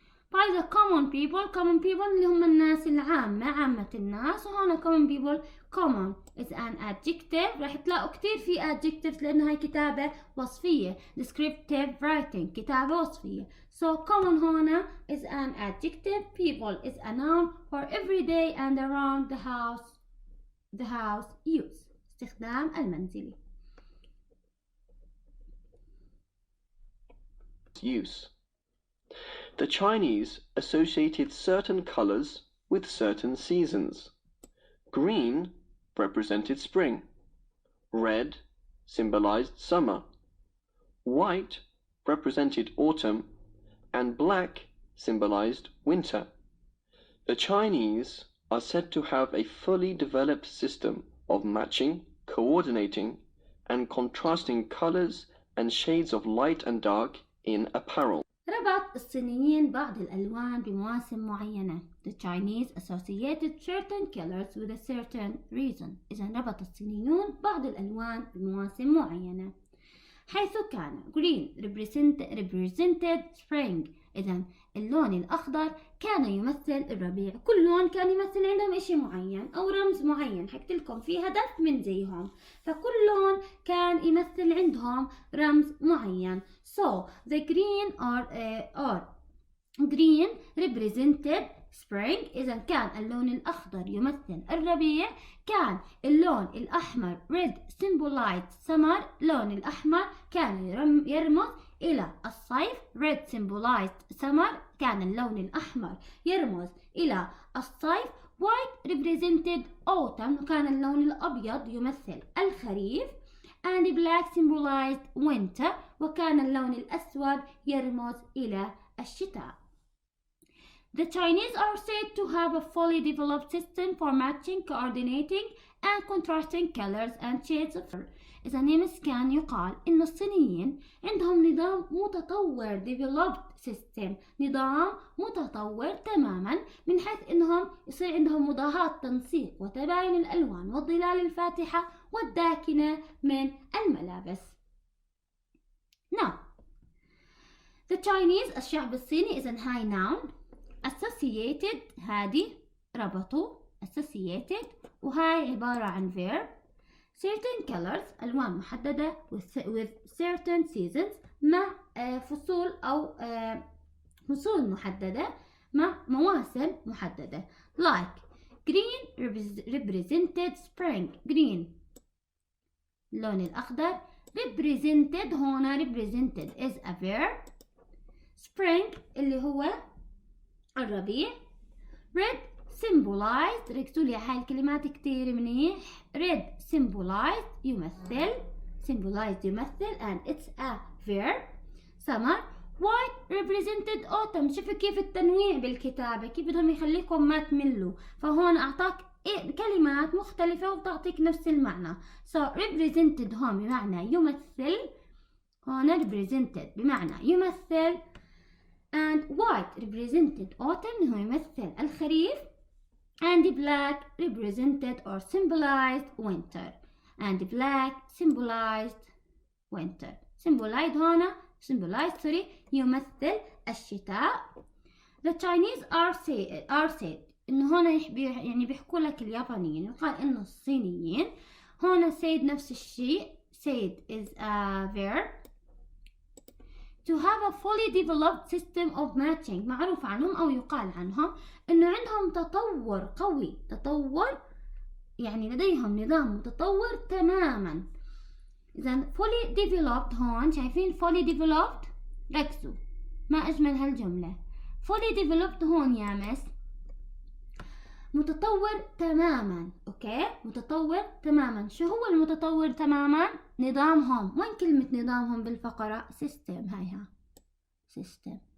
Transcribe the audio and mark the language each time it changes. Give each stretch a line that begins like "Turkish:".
English: By the common people
Arabic: اللي هم الناس العامة، عامة الناس. وهنا
English: common people common is an adjective.
Arabic: راح تلاقوا كتير في adjectives لأنه هاي كتابة وصفية. descriptive writing كتابة وصفية.
English: So common
Arabic: هنا
English: is an adjective. people is a noun for everyday and around the house use.
Arabic: استخدام المنزلي.
English: Use. The Chinese associated certain colors with certain seasons. Green represented spring, red symbolized summer, white represented autumn, and black symbolized winter. The Chinese are said to have a fully developed system of matching, coordinating, and contrasting colors and shades of light and dark in apparel.
Arabic: ربط الصينيين بعض الألوان بمواسم معينة.
English: The Chinese associated certain colors with a certain reason.
Arabic: إذا ربط الصينيون بعض الألوان بمواسم معينة. حيث كان
English: green represented spring.
Arabic: إذا اللون الأخضر كان يمثل الربيع. كل لون كان يمثل عندهم إشي معين أو رمز معين. حكيت لكم في هدف من زيهم. فكل لون كان يمثل عندهم رمز معين.
English: So the green or green represented spring.
Arabic: إذا كان اللون الأخضر يمثل الربيع. كان اللون الأحمر
English: red symbolized summer.
Arabic: اللون الأحمر كان يرمز إلى الصيف.
English: red symbolized summer.
Arabic: كان اللون الأحمر يرمز إلى الصيف.
English: white represented autumn.
Arabic: وكان اللون الأبيض يمثل الخريف.
English: and black symbolized winter.
Arabic: وكان اللون الأسود يرمز إلى الشتاء.
English: The Chinese are said to have a fully developed system for matching, coordinating, and contrasting colors and shades of color.
Arabic: إذا يمس كان يقال إن الصينيين عندهم نظام متطور
English: developed system.
Arabic: نظام متطور تماما من حيث إنهم يصير عندهم مضاهاة تنسيق وتباين الألوان والظلال الفاتحة والداكنة من الملابس.
English: Now, the Chinese
Arabic: الشعب الصيني إذا هاي noun. associated هذه ربطوا associated. وهاي عبارة عن verb.
English: certain colors
Arabic: ألوان محددة
English: with certain seasons
Arabic: مع فصول أو فصول محددة مع مواسم محددة.
English: like green represented spring.
Arabic: green اللون الأخضر.
English: represented
Arabic: هنا
English: represented is a verb.
Arabic: spring اللي هو الربيع.
English: red symbolized.
Arabic: ركزوا لي على هاي الكلمات كتير منيح.
English: red symbolized يمثل symbolized يمثل and it's a verb. summer. white represented autumn.
Arabic: شوفوا كيف التنويع بالكتابة كيف بدهم يخليكم ما تملوا. فهون أعطاك كلمات مختلفة وبتعطيك نفس المعنى. so represented هون بمعنى يمثل. هون represented بمعنى يمثل.
English: and white represented autumn
Arabic: هو يمثل الخريف.
English: and black represented or symbolized winter. and black symbolized winter.
Arabic: symbolized هنا يمثل الشتاء.
English: the Chinese are said
Arabic: إنه هنا يعني بيحكوا لك اليابانيين. يقال إنه الصينيين هنا said نفس الشيء.
English: said is a verb. to have a fully developed system of matching.
Arabic: معروف عنهم أو يقال عنهم إنه عندهم تطور قوي. تطور يعني لديهم نظام متطور تماما. إذا
English: fully developed
Arabic: هون شايفين fully developed. ركزوا ما أجمل هالجملة. fully developed هون يا مس متطور تماما. اوكي متطور تماما. شو هو المتطور تماما؟ نظامهم. وين كلمة نظامهم بالفقرة؟ system. هايها system.